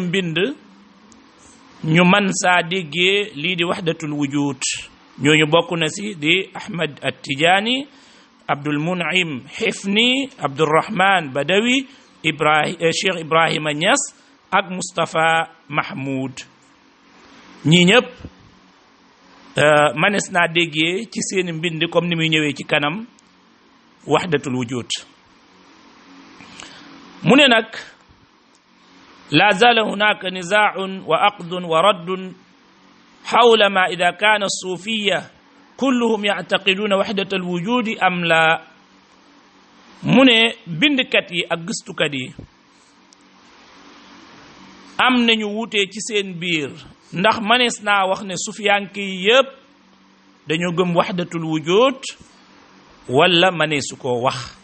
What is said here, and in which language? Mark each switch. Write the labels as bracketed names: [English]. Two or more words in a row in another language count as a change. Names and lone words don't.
[Wolof] mbind ñu man saa déggee lii di [Arabic] وحدة الوجود [Wolof] ñooñu bokk na si di Ahmad At-Tijaani Abdul Mun'im Hifni Abdurrahman Badawi Cheikh Ibrahima Niass ak Moustapha Mahmoud ñii ñëpp manes naa déggee ci seeni mbind comme ni muy ñëwee ci kanam wahdatul wujud mu ne nag [Arabic] لا زال هناك نزاع وعقد ورد حول ما إذا كان الصوفية كلهم يعتقدون وحدة الوجود [Wolof] am la mu ne bindkat yi ak gëstukat yi am nañu wutee ci seen biir ndax manees naa wax ne sufiyanke yi yépp dañoo gëm [Arabic] وحدة الوجود [Wolof] wala maneesu koo wax